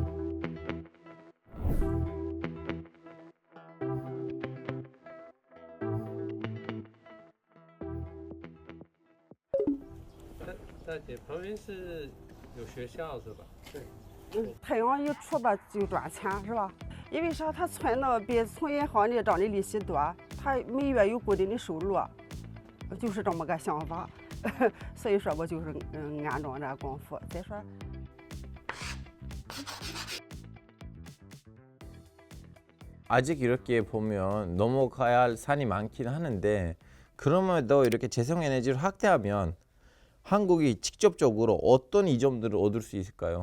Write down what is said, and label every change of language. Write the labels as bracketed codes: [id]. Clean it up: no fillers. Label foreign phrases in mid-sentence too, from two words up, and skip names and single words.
[zh] 大姐，旁边是有学校是吧？太阳一出吧就赚钱是吧？因为啥？他存的比从银行里涨的利息多，他每月有固定的收入，就是这么个想法。所以说我就是安装这光伏。再说。 [ko] 아직 이렇게 보면 넘어가야 할 산이 많긴 하는데 그럼에도 이렇게 재생에너지를 확대하면 한국이 직접적으로 어떤 이점들을 얻을 수 있을까요?